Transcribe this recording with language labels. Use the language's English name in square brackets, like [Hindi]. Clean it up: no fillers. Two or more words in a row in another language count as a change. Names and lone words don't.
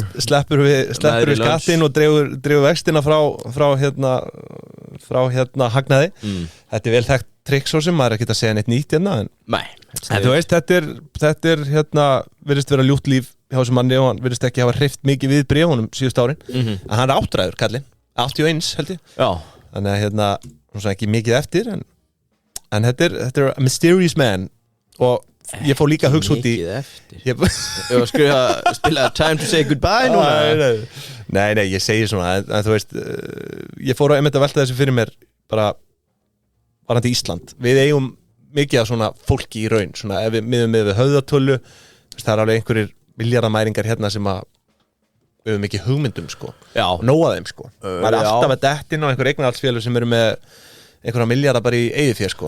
[Icelandic] sleppur við skattinn og dregur vextina frá hagnaði Þetta er vel þekkt trikk svo sem maður er ekki að segja neitt nýtt en þú veist, þetta er virðist vera ljúft líf hjá þessum manni og hann virðist ekki hafa hreyft mikið við bréfunum síðust árin en hann er áttræður kallinn, 81 held ég þannig að ekki mikið eftir en þetta er [English] a mysterious man [Icelandic] og ég fór líka að hugsa út í Ég var spila Time to say goodbye núna Nei, ég segi svona en þú veist, ég fór að einmitt að velta þessu fyrir mér bara varandi Ísland, við eigum mikið af svona fólki í raun, svona ef við miðum við höfðatölu, það er alveg einhverjir miljardamæringar hérna sem að við höfum ekki hugmyndum sko, nóa þeim sko, maður er alltaf að dettin á einhver eignarhaldsfélög sem eru með einhverja miljardar bara í eigið sko.